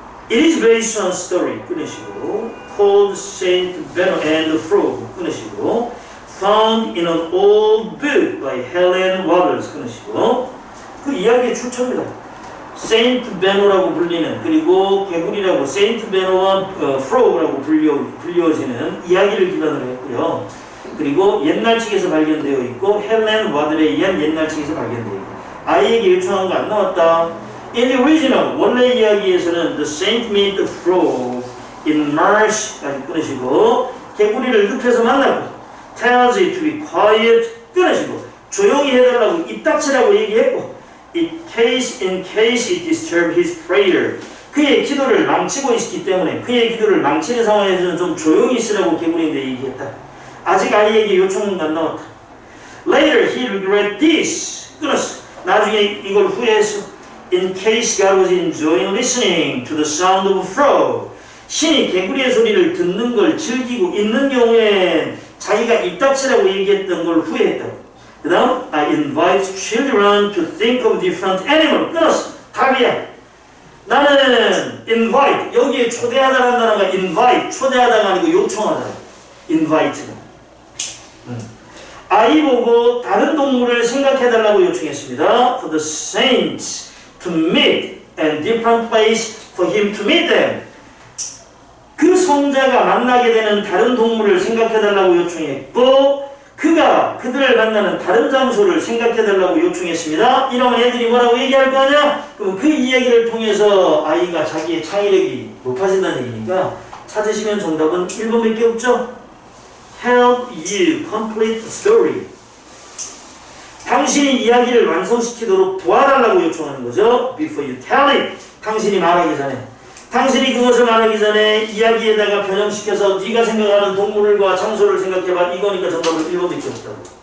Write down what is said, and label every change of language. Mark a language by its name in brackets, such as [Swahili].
[English] It is based on story 끊으시고 called Saint Bernard and the Frog 끊으시고 found in an old book by Helen Waters 끊으시고 [Korean] 그 이야기의 출처입니다. 세인트 베노라고 불리는 그리고 개구리라고 세인트 베노와 프로그라고 불려지는 이야기를 기반으로 했고요. 그리고 옛날 책에서 발견되어 있고 헬렌 와들에 의한 옛날 책에서 발견되어 있고 I에게 요청한 거 안 나왔다. [English] In the original, [Korean] 원래 이야기에서는 [English] the saint meet the frog in marsh [Korean] 까지 끊으시고 개구리를 늪에서 만나고 [English] tells it to be quiet [Korean] 끊으시고 조용히 해달라고 입 닥치라고 얘기했고 [English] in case it disturbed his prayer [Korean] 그의 기도를 망치고 있기 때문에 그의 기도를 망치는 상황에서는 좀 조용히 있으라고 개구리인데 얘기했다. 아직 아이에게 요청은 안 나왔다. [English] Later he regret this 끊었어. [Korean] 나중에 이걸 후회했어. [English] In case God was enjoying listening to the sound of a frog [Korean] 신이 개구리의 소리를 듣는 걸 즐기고 있는 경우에 자기가 입 닥치라고 얘기했던 걸 후회했다. [English] 그 다음 I invite children to think of different animals 끊었어. [Korean] 답이야. 나는 invite 여기에 초대하다라는 단어가 invite 초대하다가 아니고 요청하다. invite가 아이 보고 다른 동물을 생각해달라고 요청했습니다. [English] For the saints to meet and different place for him to meet them. [Korean] 그 성자가 만나게 되는 다른 동물을 생각해달라고 요청했고 그가 그들을 만나는 다른 장소를 생각해달라고 요청했습니다. 이러면 애들이 뭐라고 얘기할 거 아니야? 그럼 그 이야기를 통해서 아이가 자기의 창의력이 높아진다는 얘기니까 찾으시면 정답은 1번밖에 없죠? [English] Help you complete the story. [Korean] 당신이 이야기를 완성시키도록 도와달라고 요청하는 거죠. [English] Before you tell it. [Korean] 당신이 말하기 전에. 당신이 그것을 말하기 전에 이야기에다가 변형시켜서 네가 생각하는 동물과 장소를 생각해봐. 이거니까 정답은 1번밖에 없다고.